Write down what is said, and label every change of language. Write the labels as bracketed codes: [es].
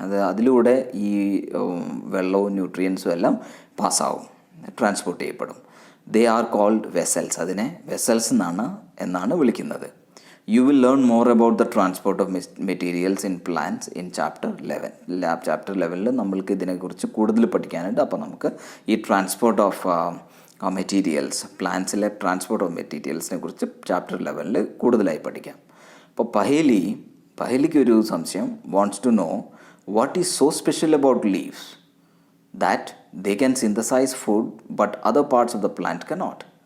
[ml] അതിലൂടെ ഈ വെള്ളവും ന്യൂട്രിയൻസും എല്ലാം പാസ്സാവും, ട്രാൻസ്പോർട്ട് ചെയ്യപ്പെടും. [en] They are called vessels. [ml] അതിനെ വെസൽസ് എന്നാണ് വിളിക്കുന്നത്. [en] You will learn more about the transport of materials in plants in chapter 11. [ml] Chapter 11 നമ്മൾക്ക് ഇതിനെക്കുറിച്ച് കൂടുതൽ പഠിക്കാനുണ്ട്. അപ്പോൾ നമുക്ക് ഈ transport of materials, പ്ലാന്റ്സിലെ transport of മെറ്റീരിയൽസിനെ കുറിച്ച് ചാപ്റ്റർ 11 കൂടുതലായി പഠിക്കാം. അപ്പോൾ പഹലിക്കൊരു സംശയം, [en] Wants to know what is so special about leaves that they can synthesise food but other parts of the plant cannot.